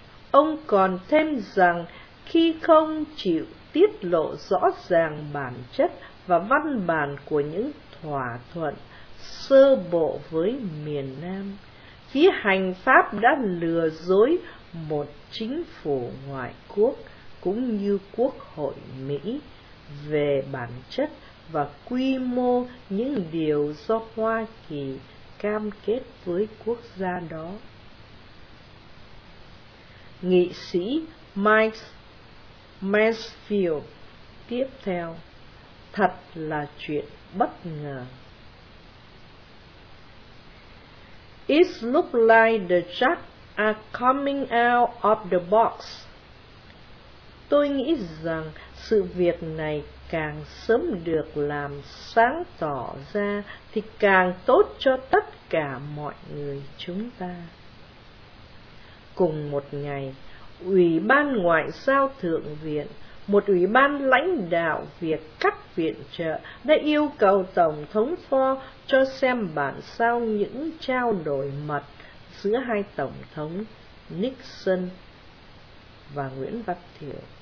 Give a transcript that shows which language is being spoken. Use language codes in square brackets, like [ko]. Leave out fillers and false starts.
[vi] Ông còn thêm rằng khi không chịu tiết lộ rõ ràng bản chất và văn bản của những thỏa thuận sơ bộ với miền Nam, phía hành pháp đã lừa dối một chính phủ ngoại quốc cũng như Quốc hội Mỹ về bản chất và quy mô những điều do Hoa Kỳ cam kết với quốc gia đó. Nghị sĩ Mansfield tiếp theo: "Thật là chuyện bất ngờ. [en] It looks like the jack are coming out of the box." [vi] Tôi nghĩ rằng sự việc này càng sớm được làm sáng tỏ ra thì càng tốt cho tất cả mọi người chúng ta. Cùng một ngày, Ủy ban Ngoại giao Thượng viện, một ủy ban lãnh đạo việc cắt viện trợ, đã yêu cầu Tổng thống Ford cho xem bản sao những trao đổi mật giữa hai Tổng thống Nixon và Nguyễn Văn Thiệu.